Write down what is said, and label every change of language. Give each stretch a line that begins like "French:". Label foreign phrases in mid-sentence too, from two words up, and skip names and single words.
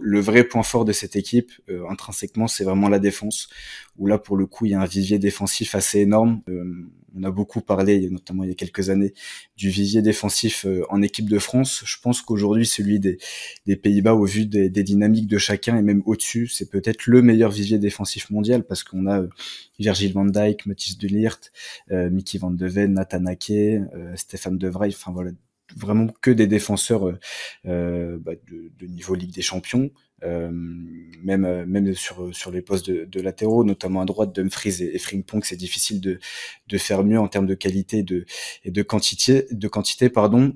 French: Le vrai point fort de cette équipe intrinsèquement, c'est vraiment la défense, où là pour le coup il y a un vivier défensif assez énorme. On a beaucoup parlé, notamment il y a quelques années, du vivier défensif en équipe de France. Je pense qu'aujourd'hui celui des Pays-Bas, au vu des dynamiques de chacun et même au-dessus, c'est peut-être le meilleur vivier défensif mondial, parce qu'on a Virgil van Dijk, Matthijs de Ligt, Mickey van de Ven, Nathan Ake, Stéphane De Vrij, enfin voilà, vraiment que des défenseurs de niveau Ligue des Champions, même sur les postes de latéraux, notamment à droite, Dumfries et Frimpong, c'est difficile de faire mieux en termes de qualité et de quantité, pardon.